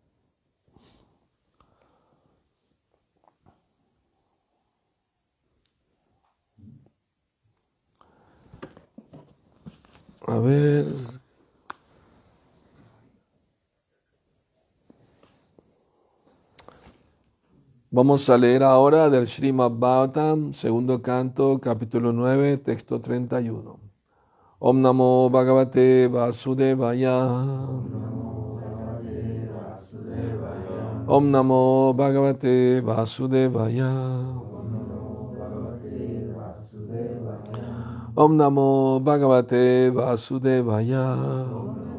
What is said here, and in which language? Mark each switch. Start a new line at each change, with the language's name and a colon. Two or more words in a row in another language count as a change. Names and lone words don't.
Spanish: A ver. Vamos a leer ahora del Srimad Bhagavatam, segundo canto, capítulo 9, texto 31.
Sanskrit: Om Namo Bhagavate Vasudevaya. Om Namo Bhagavate Vasudevaya. Om Namo Bhagavate Vasudevaya.